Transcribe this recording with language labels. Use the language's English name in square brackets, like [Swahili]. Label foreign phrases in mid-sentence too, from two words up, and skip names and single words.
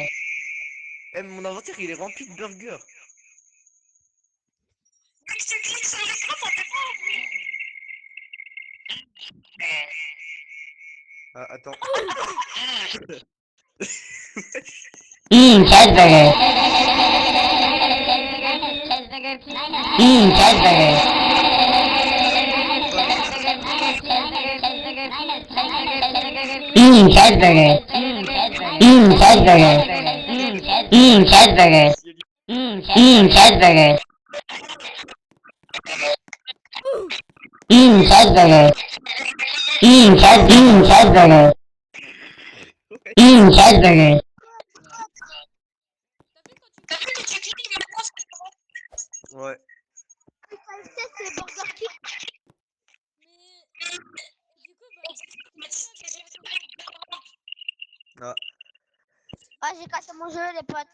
[French] Eh, mon inventaire, il est rempli de burgers. Ah, attends. Cheeseburger. [English] Cheeseburger, please. Cheeseburger. [French] Cheeseburger. Cheeseburger. Cheeseburger. Cheeseburger. Cheeseburger. Cheeseburger. Cheeseburger. Ouais. C'est Burger King. Ah. Ah, j'ai cassé mon jeu, les potes.